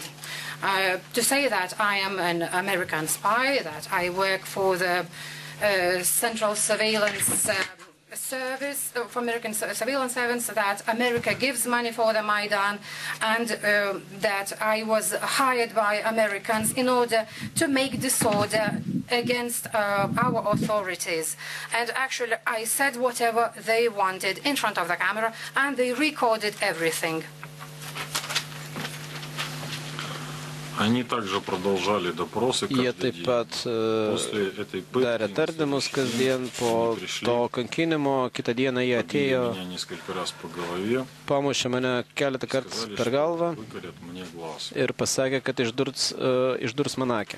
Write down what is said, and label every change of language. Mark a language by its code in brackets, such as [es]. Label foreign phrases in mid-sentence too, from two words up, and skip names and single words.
[en] To say that I am an American spy, that I work for the Central Surveillance Service, for American surveillance service, that America gives money for the Maidan, and that I was hired by Americans in order to make disorder against our authorities. And actually I said whatever they wanted in front of the camera, and they recorded everything. [lt] Jie taip pat darė tardymus kasdien. Po to kankinimo kitą dieną jie atėjo, pamušė mane keletą kartų per galvą ir pasakė, kad išdurs man akį.